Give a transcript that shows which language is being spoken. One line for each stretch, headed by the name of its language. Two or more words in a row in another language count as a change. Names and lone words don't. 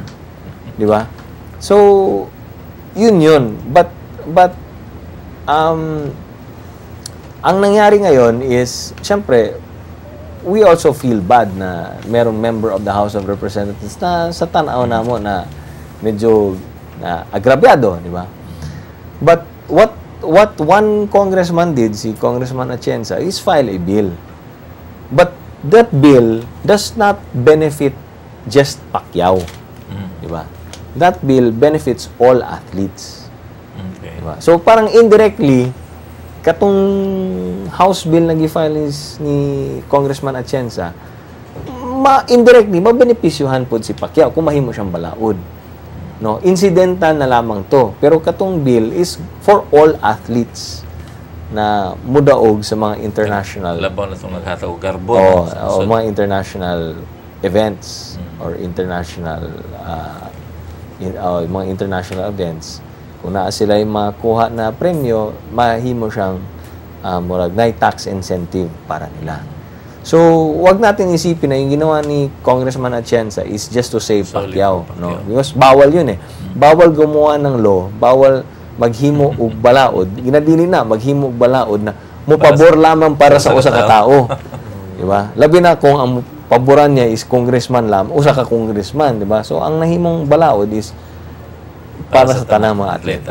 Filipino: Di ba? So yun. But ang nangyari ngayon is syempre
English: we also feel bad
Filipino: na merong
English: member of the House of Representatives
Filipino: na
Cebuano: sa tanaw namo
Filipino: na medyo na agrabyado, di ba?
English: But what one congressman did, si Congressman Atienza, is file a bill. But that bill does not benefit just Pacquiao.
Filipino: Diba?
English: That bill benefits all athletes. Okay.
Cebuano: Diba? So parang indirectly, katong House bill na gi-file ni Congressman Atienza, indirectly, mabenepisyuhan po si Pacquiao kung mahimo siyang balaod. No, incidental na lamang to. Pero katong bill is
English: for all athletes
Cebuano: na mudaog sa mga international laban na itong naghatag garbo
English: mga international events or international mga international events.
Cebuano: Kung naa sila yung makuha na premyo, mahimo siyang murag na tax incentive para nila.
Filipino: So, wag natin isipin na yung ginawa ni Congressman Atienza is
English: just to save
Filipino: Pacquiao, no? Because bawal yun Bawal gumawa ng law,
Cebuano: bawal maghimo og balaod. Ginadili na maghimo og balaod na mo pabor lamang para sa usa ka tao.
Filipino: Di ba?
Cebuano: Labi na kung ang paboran niya is congressman lamang, usa ka congressman,
Filipino: di ba?
Cebuano: So, ang nahimong balaod is para sa tanang mga atleta.